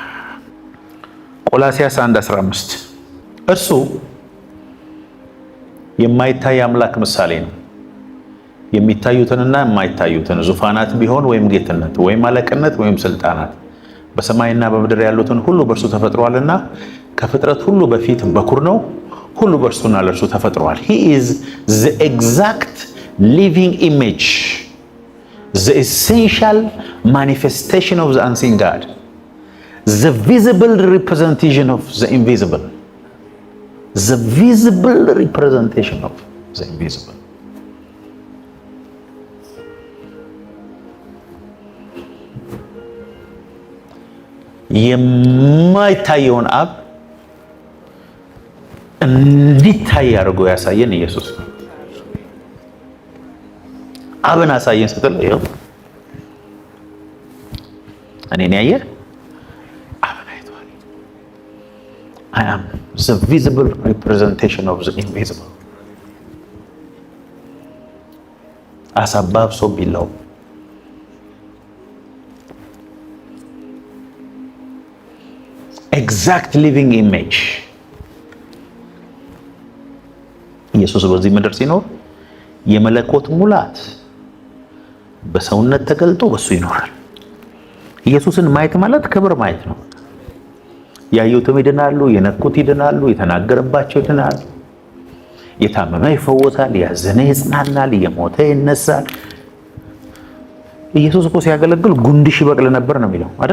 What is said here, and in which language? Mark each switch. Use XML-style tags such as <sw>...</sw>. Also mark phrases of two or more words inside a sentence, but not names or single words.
<am>ቆላስይስ 1:15 እርሱ የማይታይ አምላክ ምሳሌ ነው። የሚታዩትንና የማይታዩትን ዙፋናት ቢሆን ወይም ጌትነት ወይም አለቅነት ወይም ስልጣናት በሰማይና በምድር ያሉትን ሁሉ በእርሱ ተፈጥሯልና ከፍጥረት ሁሉ በፊት በኩር ነው። ሁሉ በእርሱና ለእርሱ ተፈጥሯል።</am> <en>he is the exact living image, the essential manifestation of the unseen God, the visible representation of the invisible, the visible representation of the invisible.</en> <am>የማይታየውን አብ እንዲታይ አድርጎ ያሳየን ኢየሱስ ነው። አብን አሳየን ስትል ይኸው እኔን ያየ አብን አይቷል።</am> <en>I am the visible representation of the invisible. as above so below. exact living image.</en> <am>ኢየሱስ በዚህ ምድር ሲኖር የመለኮት ሙላት በሰውነት ተገልጦ በሱ ይኖራል። ኢየሱስን ማየት ማለት ክብር ማየት ነው። ያዩትም ይድናሉ፣ የነኩት ይድናሉ፣ የተናገረባቸው ይድናሉ። የታመመ ይፈወሳል፣ ያዘነ ይጽናናል፣ የሞተ ይነሳል። ኢየሱስ እኮ ሲያገለግል ጉንድሽ ይበቅል ነበር ነው የሚለው አይደል?</am>